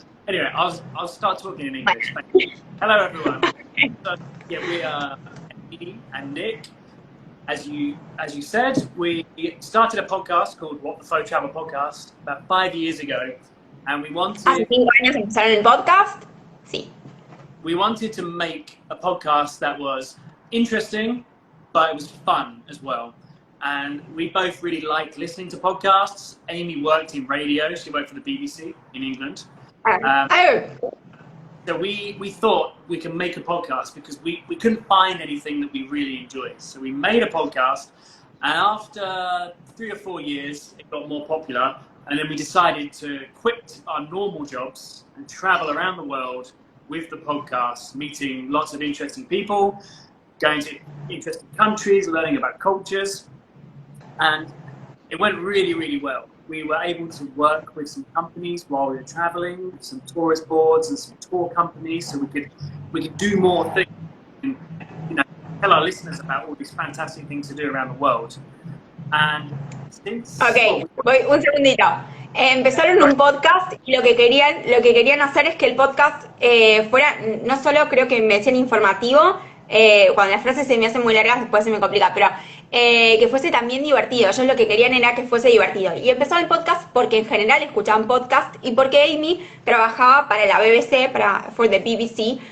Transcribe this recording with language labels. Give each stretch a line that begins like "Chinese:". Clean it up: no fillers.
English: Anyway, I'll start talking in English. Hello, everyone. So, yeah, we are Amy and Nick. As you said, we started a podcast called What the Faux Travel Podcast about 5 years ago, and we wanted.
Spanish: Hace 5 años empezaron el podcast. Sí.
English: We wanted to make a podcast that was interesting, but it was fun as well. And we both really liked listening to podcasts. Amy worked in radio. She worked for the BBC in England. So we thought we could make a podcast because we couldn't find anything that we really enjoyed. So we made a podcast, and after 3 or 4 years, it got more popular. And then we decided to quit our normal jobs and travel around the world with the podcast, meeting lots of interesting people, going to interesting countries, learning about cultures. And it went really, really well. We were able to work with some companies while we were traveling, some tourist boards and some tour companies, so we could do more things and, you know, tell our listeners about all these fantastic things to do around the world. And since
Spanish: voy un segundito. Empezaron un podcast y lo que querían hacer es que el podcast fuera, no solo creo que me decían informativo, cuando las frases se me hacen muy largas después se me complica, pero que fuese también divertido. Ellos lo que querían era que fuese divertido. Y empezó el podcast porque en general escuchaban podcast y porque Amy trabajaba para la BBC,
English: for the BBC.